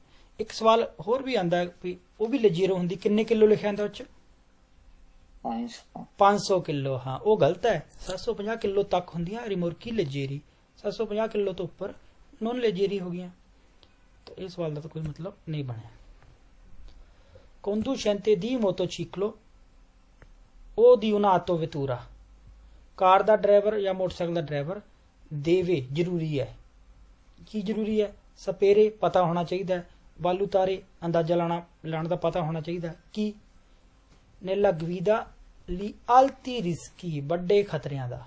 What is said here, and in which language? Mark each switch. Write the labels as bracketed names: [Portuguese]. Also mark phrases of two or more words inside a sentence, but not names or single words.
[Punjabi] ਇੱਕ ਸਵਾਲ ਹੋਰ ਵੀ ਆਂਦਾ ਵੀ ਉਹ ਵੀ ਲੈਜੇਰੋ ਹੁੰਦੀ, ਕਿੰਨੇ ਕਿਲੋ ਲਿਖਿਆ ਹੁੰਦਾ ਉਹ ਚ? 500 ਕਿਲੋ। ਹਾਂ ਉਹ ਗਲਤ ਹੈ। 750 ਕਿਲੋ ਤੱਕ ਹੁੰਦੀਆਂ [Italian] rimorchi leggeri. [Punjabi] 750 ਕਿਲੋ ਤੋਂ ਉੱਪਰ [Italian] non leggeri [Punjabi] ਹੋ ਗਈਆਂ। ਤਾਂ ਇਹ ਸਵਾਲ ਦਾ ਤਾਂ ਕੋਈ ਮਤਲਬ ਨਹੀਂ ਬਣਿਆ। [Italian] conducente di motociclo o di un'auto vettura। [Punjabi] ਕਾਰ ਦਾ ਡਰਾਈਵਰ ਜਾਂ ਮੋਟਰਸਾਈਕਲ ਦਾ ਡਰਾਈਵਰ ਦੇਵੇ ਜ਼ਰੂਰੀ ਹੈ। ਕੀ ਜ਼ਰੂਰੀ ਹੈ? ਸਪੇਰੇ ਪਤਾ ਹੋਣਾ ਚਾਹੀਦਾ ਹੈ। ਬਾਲੂ ਤਾਰੇ ਅੰਦਾਜ਼ਾ ਲਾਉਣ ਦਾ ਪਤਾ ਹੋਣਾ ਚਾਹੀਦਾ। ਕੀ [Italian] nella guida [Punjabi] ਲਈ [Italian] alti rischi [Punjabi] ਵੱਡੇ ਖਤਰਿਆਂ ਦਾ।